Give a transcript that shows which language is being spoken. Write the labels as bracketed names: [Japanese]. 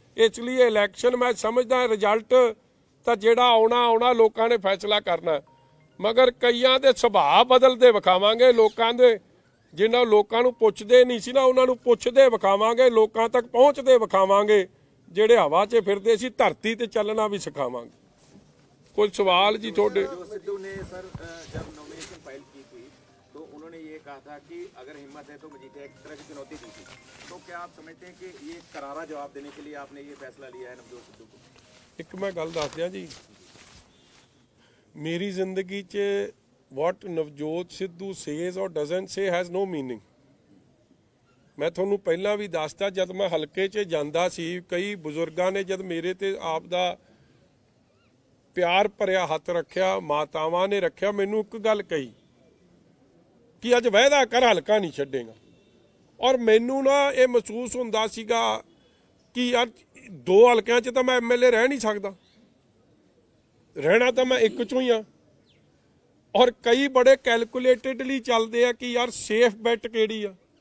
[Punjabi] ਇਸ ਲਈ ਇਲੈਕਸ਼ਨ ਮੈਂ ਸਮਝਦਾ ਰਿਜ਼ਲਟ ਤਾਂ ਜਿਹੜਾ ਆਉਣਾ ਲੋਕਾਂ ਨੇ ਫੈਸਲਾ ਕਰਨਾ, ਮਗਰ ਕਈਆਂ ਦੇ ਸੁਭਾਅ ਬਦਲਦੇ ਵਿਖਾਵਾਂਗੇ, ਲੋਕਾਂ ਦੇ ਜਿਨ੍ਹਾਂ ਲੋਕਾਂ ਨੂੰ ਪੁੱਛਦੇ ਨਹੀਂ ਸੀ ਨਾ ਉਹਨਾਂ ਨੂੰ ਪੁੱਛਦੇ ਵਿਖਾਵਾਂਗੇ, ਲੋਕਾਂ ਤੱਕ ਪਹੁੰਚਦੇ ਵਿਖਾਵਾਂਗੇ, ਜਿਹੜੇ ਹਵਾ 'ਚ ਫਿਰਦੇ ਸੀ ਧਰਤੀ ਤੇ ਚੱਲਣਾ ਵੀ ਸਿਖਾਵਾਂਗੇ। ਕੋਈ ਸਵਾਲ ਜੀ ਤੁਹਾਡੇ? [Hindi] सिद्धू ने सर जब नॉमिनेशन फाइल की थी तो उन्होंने ये कहा था कि अगर हिम्मत है तो मजीठिया एक तरह की चुनौती दी थी, तो क्या आप समझते हैं कि ये करारा जवाब देने के लिए आपने ये फैसला लिया है नवजोत सिद्धू को? [Punjabi] ਇੱਕ ਮੈਂ ਗੱਲ ਦੱਸ ਦਿਆਂ ਜੀ, ਮੇਰੀ ਜ਼ਿੰਦਗੀ 'ਚ [English] what Navjot Sidhu says or doesn't say has no meaning। [Punjabi] ਮੈਂ ਤੁਹਾਨੂੰ ਪਹਿਲਾਂ ਵੀ ਦੱਸਦਾ, ਜਦ ਮੈਂ ਹਲਕੇ 'ਚ ਜਾਂਦਾ ਸੀ ਕਈ ਬਜ਼ੁਰਗਾਂ ਨੇ ਜਦ ਮੇਰੇ ਤੇ ਆਪ ਦਾ ਪਿਆਰ ਭਰਿਆ ਹੱਥ ਰੱਖਿਆ, ਮਾਤਾਵਾਂ ਨੇ ਰੱਖਿਆ, ਮੈਨੂੰ ਇੱਕ ਗੱਲ ਕਹੀ ਕਿ ਅੱਜ ਵਾਅਦਾ ਕਰ ਹਲਕਾ ਨਹੀਂ ਛੱਡੇਗਾ, ਔਰ ਮੈਨੂੰ ਨਾ ਇਹ ਮਹਿਸੂਸ ਹੁੰਦਾ ਸੀਗਾ ਕਿ ਯਾਰ 2 ਹਲਕਿਆਂ 'ਚ ਤਾਂ ਮੈਂ MLA ਰਹਿ ਨਹੀਂ ਸਕਦਾ, ਰਹਿਣਾ ਤਾਂ ਮੈਂ ਇੱਕ 'ਚੋਂ ਹੀ ਆ, ਔਰ ਕਈ ਬੜੇ ਕੈਲਕੂਲੇਟਡਲੀ ਚੱਲਦੇ ਆ ਕਿ ਯਾਰ ਸੇਫ ਬੈਟ ਕਿਹੜੀ ਆ।